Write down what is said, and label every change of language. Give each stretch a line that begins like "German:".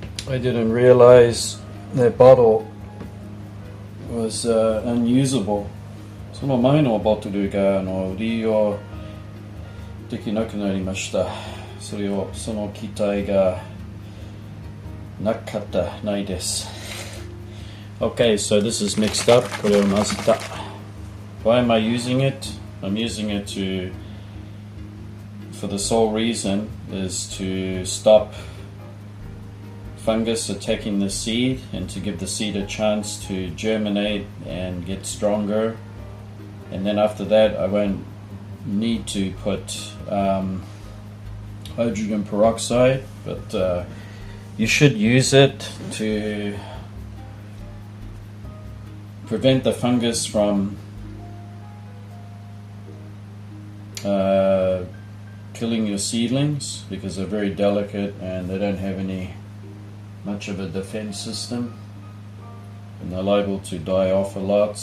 English: I didn't realize that bottle was unusable.
Japanese: その前のボトルが利用できなくなりました。その機体がないです。
English: Okay, so this is mixed up.
Japanese: これを混ぜた。
English: Why am I using it? I'm using it for the sole reason is to stop fungus attacking the seed and to give the seed a chance to germinate and get stronger. And then after that, I won't need to put hydrogen peroxide, but you should use it to prevent the fungus from killing your seedlings, because they're very delicate and they don't have much of a defense system, and they're liable to die off a lot.